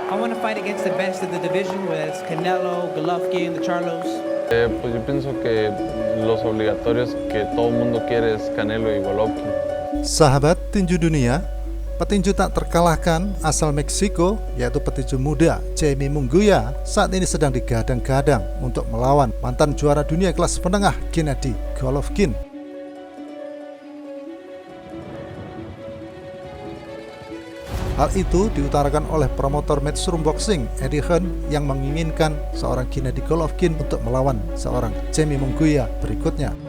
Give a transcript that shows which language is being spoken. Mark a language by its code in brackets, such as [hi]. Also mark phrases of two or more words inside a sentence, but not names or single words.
[en] I want to fight against the best of the division, whether it's Canelo, Golovkin, the Charlos. [es] Pues yo pienso que los obligatorios que todo el mundo quiere es Canelo y Golovkin. [id] Sahabat tinju dunia, petinju tak terkalahkan asal Meksiko yaitu petinju muda Jaime Munguia saat ini sedang digadang-gadang untuk melawan mantan juara dunia kelas menengah Gennady Golovkin. Hal itu diutarakan oleh promotor Matchroom Boxing Eddie Hearn yang menginginkan seorang Gennady Golovkin untuk melawan seorang Jaime Munguia berikutnya.